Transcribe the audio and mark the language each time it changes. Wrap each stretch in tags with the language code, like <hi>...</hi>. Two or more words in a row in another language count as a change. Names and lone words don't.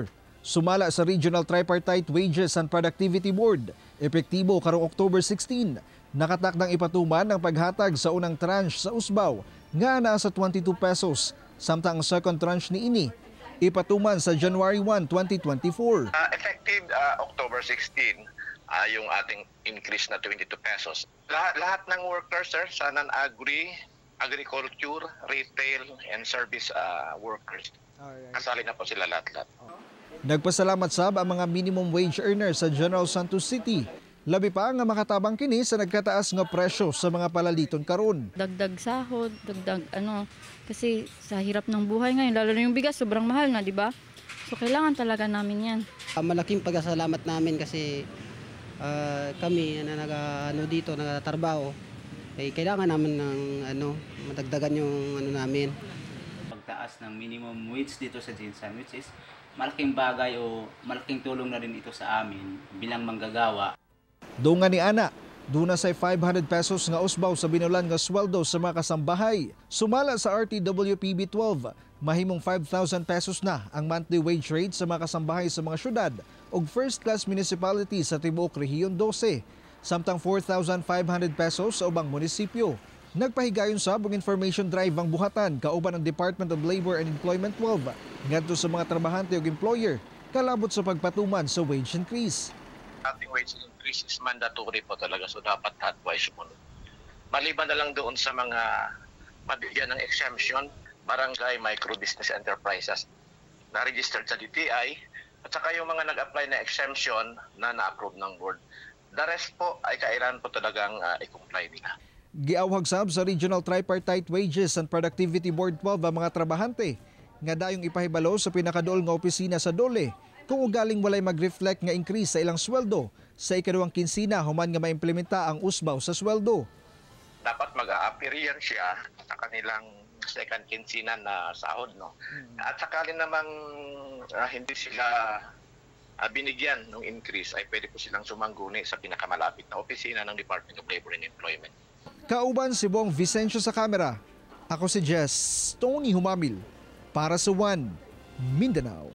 <ceb>Sumala sa Regional Tripartite Wages and Productivity Board, epektibo karong October 16, nakatakdang ipatuman ang paghatag sa unang tranche sa usbaw nga naa sa 22 pesos, samtang ang</ceb> <en>second tranche</en> <ceb>ni ini ipatuman sa January 1, 2024.</ceb> <en>Effective October 16,</en> <tl>yung ating increase na 22 pesos. Lahat ng workers, sir, sa</tl> <en>non-agri, agriculture, retail, and service workers.</en> <tl>Kasali na po sila lahat-lahat.</tl> <ceb>Nagpasalamat sab ang mga</ceb> <en>minimum wage earners</en> <ceb>sa General Santos City. Labi pa nga makatabang kini sa nagkataas nga presyo sa mga palaliton karon.</ceb> <tl>Dagdag sahod, kasi sa hirap ng buhay ngayon, lalo na yung bigas, sobrang mahal na, di ba? So kailangan talaga namin yan. Malaking pagkasalamat namin kasi kami na dito nagtatrabaho, kailangan namin ng madagdagan yung namin. Pagtaas ng</tl> <en>minimum wage</en> <tl>dito sa Jinsan,</tl> <en>which is</en> <tl>malaking bagay o malaking tulong na rin ito sa amin bilang manggagawa.</tl> <ceb>Dungan ni Ana, duna say 500 pesos nga usbaw sa binulan nga sweldo sa mga kasambahay. Sumala sa RTWPB 12, mahimong 5,000 pesos na ang</ceb> <en>monthly wage rate</en> <ceb>sa mga kasambahay sa mga syudad ug</ceb> <en>first class municipality</en> <ceb>sa tibuok rehiyon 12, samtang 4,500 pesos sa ubang munisipyo. Nagpahigayon sa og</ceb> <en>information drive</en> <ceb>ang buhatan kauban ang Department of Labor and Employment 12 ngadto sa mga trabahante ug employer kalabot sa pagpatuman sa</ceb> <en>wage increase.</en> <tl>Ating</tl> <en>wage increase is mandatory</en> <tl>po talaga, so dapat lahat po ay sumunod. Maliban na lang doon sa mga mabigyan ng exemption, barangay</tl> <en>micro business enterprises</en> <tl>na registered sa DTI at saka yung mga nag-apply na exemption na na-approve ng board.</tl> <en>The rest</en> <tl>po ay kailangan po talagang i-comply nila.</tl> <ceb>Giawhag sab sa Regional Tripartite Wages and Productivity Board 12 ang mga trabahante nga dayong ipahibalo sa pinakaduol nga opisina sa Dole kung ugaling walay mag-reflect nga increase sa ilang sweldo sa ikaduhang kinsina human nga maimplementa ang usbaw sa sweldo.</ceb> <tl>Dapat mag-a-appear yan siya sa kanilang second kinsina na sahod, no? At sakali namang hindi sila binigyan ng increase, ay pwede po silang sumangguni sa pinakamalapit na opisina ng Department of Labor and Employment.</tl> <ceb>Kauban si Bong Vicencio sa kamera. Ako si Jess Tony Humamil para sa One Mindanao.</ceb>